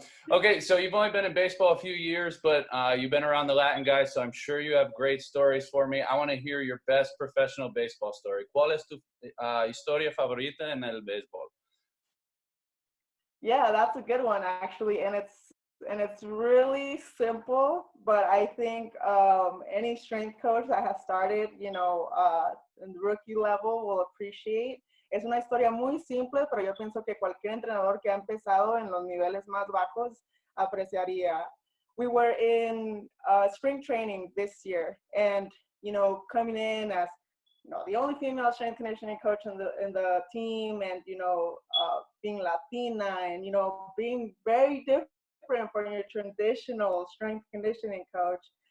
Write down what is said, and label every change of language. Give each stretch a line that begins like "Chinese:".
English: Okay, so you've only been in baseball a few years, but you've been around the Latin guys, so I'm sure you have great stories for me. I want to hear your best professional baseball story.
Spanish: ¿Cuál es tu historia favorita en el béisbol?
English: Yeah, that's a good one, actually, and it's really simple, but I think any strength coach that has started, in the rookie level will appreciate.
Spanish: Es una historia muy simple, pero yo pienso que cualquier entrenador que ha empezado en los niveles más bajos apreciaría.
English: We were in spring training this year, and, coming in as the only female strength conditioning coach in the team, and being Latina, and being very different from your traditional strength conditioning coach.